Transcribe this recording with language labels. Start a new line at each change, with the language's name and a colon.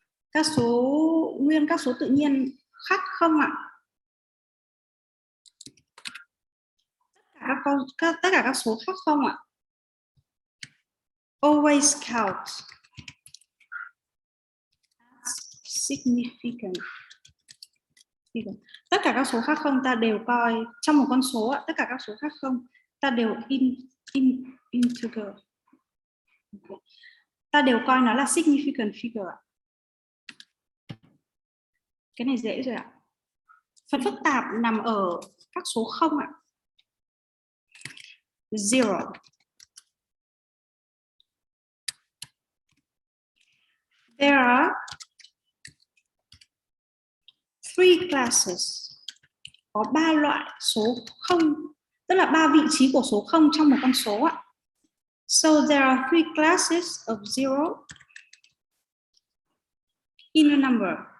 Vietnamese: Các số nguyên, các số tự nhiên khác không ạ? Tất cả các số khác không ạ?
English: Always count as significant figure.
Vietnamese: Tất cả các số khác không ta đều coi trong một con số ạ, tất cả các số khác không ta đều integer. Ta đều coi nó là significant figure ạ. Cái này dễ rồi ạ. Phần phức tạp nằm ở các số không ạ.
English: Zero. There are 3 classes.
Vietnamese: Có 3 loại số không, tức là 3 vị trí của số không trong một con số ạ.
English: So there are 3 classes of zero in a number.